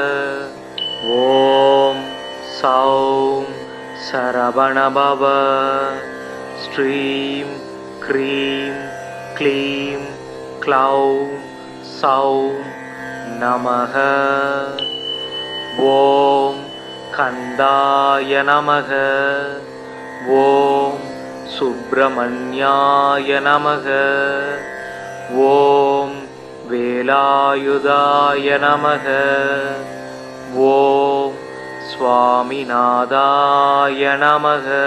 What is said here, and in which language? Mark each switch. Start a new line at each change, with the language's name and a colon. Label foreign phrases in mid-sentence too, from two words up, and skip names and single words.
Sanskrit: ॐ सौं सरवणभव श्रीं क्रीं क्लीं क्लौं सौं नमः। ॐ स्कन्दाय नमः. ॐ सुब्रह्मण्याय नमः. ॐ वेलायुधाय नमः. ॐ स्वामिनाथाय नमः.